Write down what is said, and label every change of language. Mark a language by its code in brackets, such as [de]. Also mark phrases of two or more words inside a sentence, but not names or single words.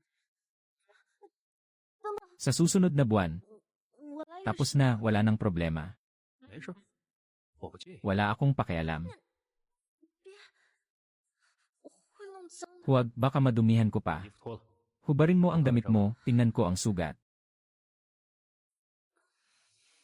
[tl] Sa susunod na buwan, [zh] 我来 [tl] tapos na, wala nang problema. Wala akong pakialam. [zh] 会弄脏的。 [tl] Huwag, baka madumihan ko pa. Hubarin mo ang damit mo, tingnan ko ang sugat.